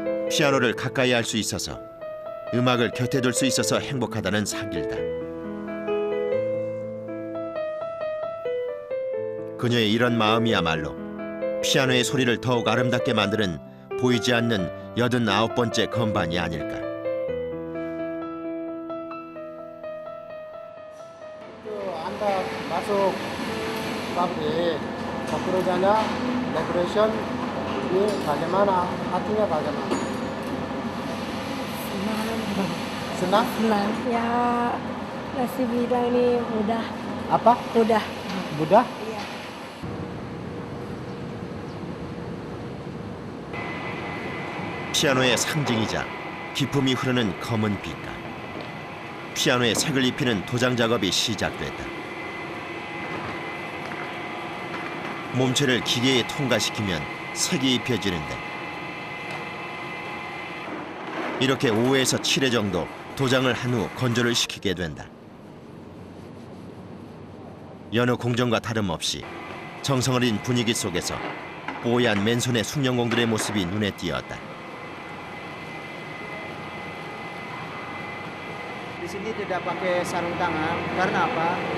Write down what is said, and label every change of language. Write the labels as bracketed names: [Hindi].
[Korean] 피아노를 가까이 할 수 있어서, 음악을 곁에 둘 수 있어서 행복하다는 사길다. 그녀의 이런 마음이야말로 피아노의 소리를 더욱 아름답게 만드는 보이지 않는 89번째 건반이 아닐까. [Indonesian] Anda masuk pabrik, pekerjaannya decoration, ini bagaimana? Artinya bagaimana? Senang? Senang. Ya, masih bilang ini mudah. Apa? Mudah. Mudah? Iya. [Korean] 피아노의 상징이자 기품이 흐르는 검은 빛깔. 피아노에 색을 입히는 도장 작업이 시작됐다. 몸체를 기계에 통과시키면 색이 입혀지는데, 이렇게 5에서 7회 정도 도장을 한 후 건조를 시키게 된다. 여느 공정과 다름없이 정성 어린 분위기 속에서 뽀얀 맨손의 숙련공들의 모습이 눈에 띄었다. [Indonesian] Di sini tidak pakai sarung tangan karena apa?